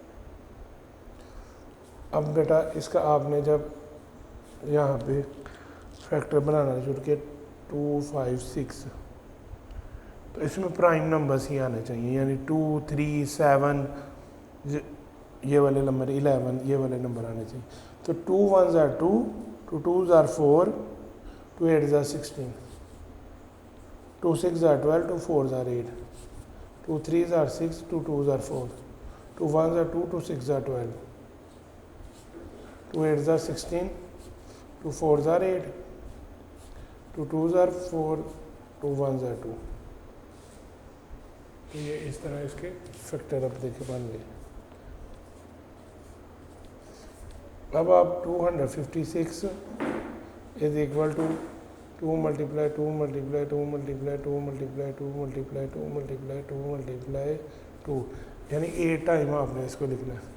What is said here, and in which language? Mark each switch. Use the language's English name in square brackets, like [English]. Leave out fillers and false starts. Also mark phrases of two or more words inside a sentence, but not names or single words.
[Hindi] अब बेटा इसका आपने जब यहाँ पे फैक्टर बनाना शुरू किया 256, तो इसमें [English] prime numbers [Hindi] ही आने चाहिए, यानी 2 3 7 ये वाले नंबर, 11 ये वाले नंबर आने चाहिए। [English] तो 2 1s are 2, 2 2s are 4, 2 8s are 16, 2 6s are 12, 2 4s are 8, 2 3s are 6, 2 2s are 4, 2 1s are 2, 2 6s are 12, 2 8s are 16, 2 4s are 8, 2 2s are 4, 2 1s are 2। [Hindi] तो ये इस तरह इसके फैक्टर अब देखे बन गए। अब आप 256 [English] is equal to 2 multiply 2 multiply 2 multiply 2 multiply 2 multiply 2 multiply 2 multiply 2, [Hindi] यानी 8 टाइम आपने इसको लिखना है।